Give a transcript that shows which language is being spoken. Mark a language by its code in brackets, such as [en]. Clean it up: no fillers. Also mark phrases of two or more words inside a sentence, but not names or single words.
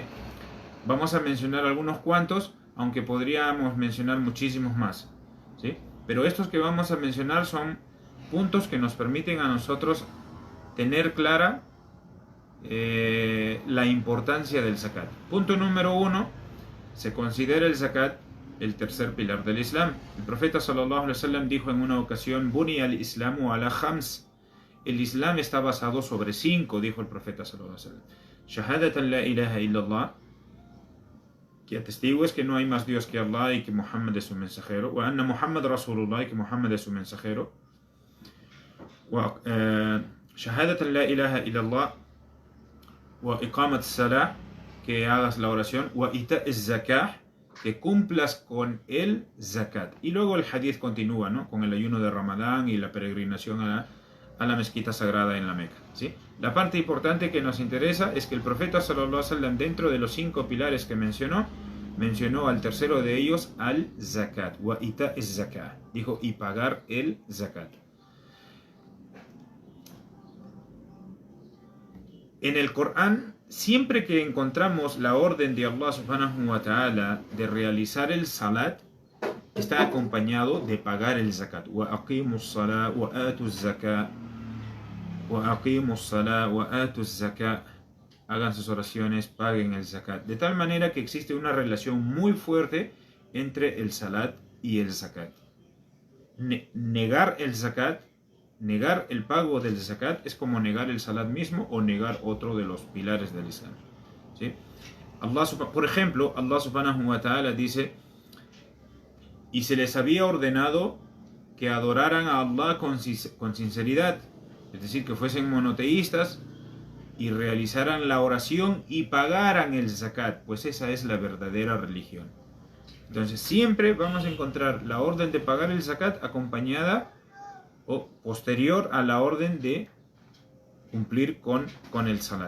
[es] Vamos a mencionar algunos cuantos, aunque podríamos mencionar muchísimos más, ¿sí? Pero estos que vamos a mencionar son puntos que nos permiten a nosotros tener clara la importancia del zakat. Punto número 1, se considera el zakat el tercer pilar del Islam. El profeta [ar] صلى الله عليه وسلم [es] dijo en una ocasión, [ar] بني الإسلام على خمس, [es] el Islam está basado sobre 5, dijo el profeta [ar] صلى الله عليه وسلم. شهادة لا إله إلا الله, [es] que atestigues que no hay más Dios que Allah y que Muhammad es su mensajero, [ar] وأن محمدا رسول الله, [es] y que Muhammad es su mensajero, [ar] شهادة لا إله إلا الله وإقام الصلاة, [es] que hagas la oración, [ar] وإيتاء الزكاة, [es] que cumplas con el zakat. Y luego el hadith continúa, ¿no?, con el ayuno de Ramadán y la peregrinación a la mezquita sagrada en la Meca, ¿sí? La parte importante que nos interesa es que el profeta [ar] صلى الله عليه وسلم, [es] dentro de los 5 pilares que mencionó al tercero de ellos, al zakat, [ar] وإيتاء الزكاة, [es] dijo, y pagar el zakat. En el Corán, siempre que encontramos la orden de [ar] الله سبحانه وتعالى [es] de realizar el salat, está acompañado de pagar el zakat. [ar] وأقيموا الصلاة وآتوا الزكاة وأقيموا الصلاة وآتوا الزكاة. Wa aqimus salat wa atuz zakat. [es] Hagan sus oraciones, paguen el zakat. De tal manera que existe una relación muy fuerte entre el salat y el zakat. Negar el zakat, negar el pago del zakat, es como negar el salat mismo o negar otro de los pilares del Islam, ¿sí? Por ejemplo, [ar] الله سبحانه وتعالى [es] dice, y se les había ordenado que adoraran a Allah con sinceridad, es decir, que fuesen monoteístas y realizaran la oración y pagaran el zakat, pues esa es la verdadera religión. Entonces siempre vamos a encontrar la orden de pagar el zakat acompañada o posterior a la orden de cumplir con el salat.